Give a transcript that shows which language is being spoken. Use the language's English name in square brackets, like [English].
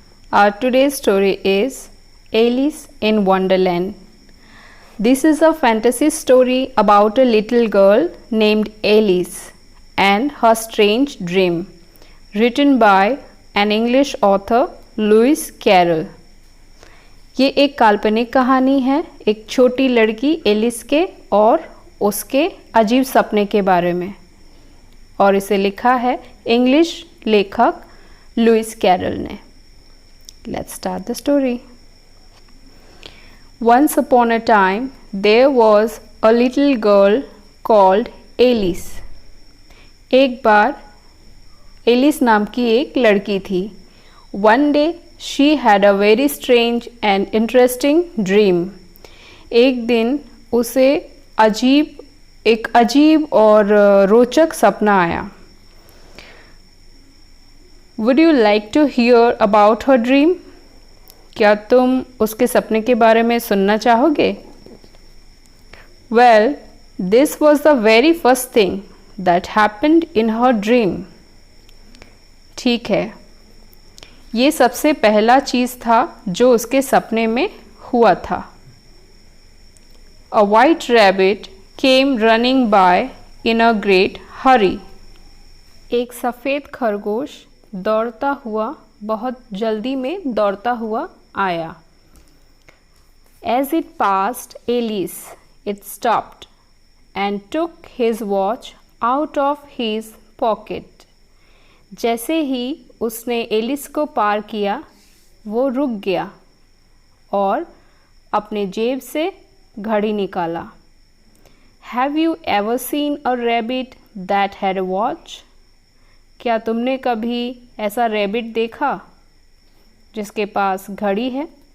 [English] Our today's story is Alice in Wonderland. This is a fantasy story about a little girl named Alice and her strange dream, written by an English author Lewis Carroll. [Hindi] ये एक काल्पनिक कहानी है एक छोटी लड़की Alice के और उसके अजीब सपने के बारे में, और इसे लिखा है इंग्लिश लेखक लुइस कैरल ने. [English] Let's start the story. Once upon a time, there was a little girl called Alice. [Hindi] एक बार एलिस नाम की एक लड़की थी. [English] One day, she had a very strange and interesting dream. [Hindi] एक दिन उसे एक अजीब और रोचक सपना आया. [English] Would you like to hear about her dream? [Hindi] क्या तुम उसके सपने के बारे में सुनना चाहोगे? [English] Well, this was the very first thing that happened in her dream. [Hindi] ठीक है, ये सबसे पहला चीज़ था जो उसके सपने में हुआ था. [English] A white rabbit came running by in a great hurry. [Hindi] एक सफ़ेद खरगोश दौड़ता हुआ बहुत जल्दी में दौड़ता हुआ आया. [English] As it passed Alice, it stopped and took his watch out of his pocket. [Hindi] जैसे ही उसने एलिस को पार किया, वो रुक गया और अपने जेब से घड़ी निकाला. [English] Have you ever seen a rabbit that had a watch? [Hindi] क्या तुमने कभी ऐसा रैबिट देखा जिसके पास घड़ी है?